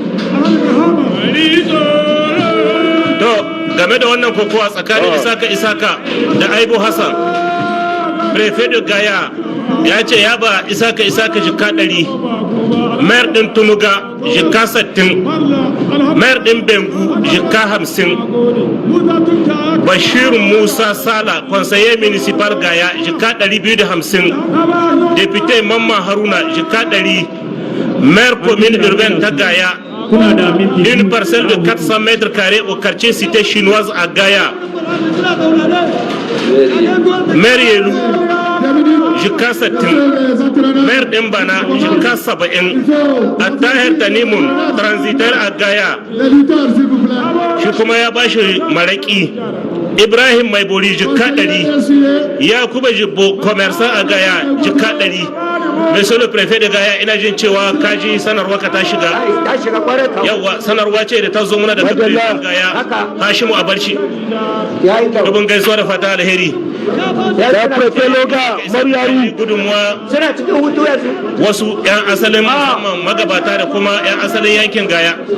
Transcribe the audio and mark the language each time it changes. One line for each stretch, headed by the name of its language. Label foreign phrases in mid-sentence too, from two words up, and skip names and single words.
Hausa: to game da wannan kokowa tsakanin Isaka da Aibo Hassan
French: prefet de Gaya
Hausa: ya ce ya ba Isaka jika 100 mayor din Tunuga jika 60 mayor din Bengu jika
French: 50 Bashir Musa Sala conseiller municipal Gaya jika 250 député Mamman Haruna jika 100 maire commune urbaine ta Gaya une parcelle de 400 mètres carrés au quartier cité chinoise à Gaya.
Hausa: Maire Yelou, jika 70. Maire Dembana, jika 70. A Tahir Tanimoun,
French: transitaire à Gaya.
Hausa: Shi kuma ya bashi maraki. Ibrahim Maiboli jika 100. Yakuba Jibbo,
French: commerçant à Gaya,
Hausa: jika 100.
French: Monsieur le préfet de Gaya,
Hausa: ina jin cewa kaji sanarwa ka ta shiga. Ta shiga kwarai ka. Yawa sanarwa ce da ta zo mana daga préfet Gaya. Hashimu Abarci. Yayi kyau. Dubin gaisuwa da fata alheri. Ya préfet Loga Maryaru gudunmuwa Suna cikin hutu yanzu. wasu 'yan asalin musamman magabata da kuma 'yan asalin yankin Gaya.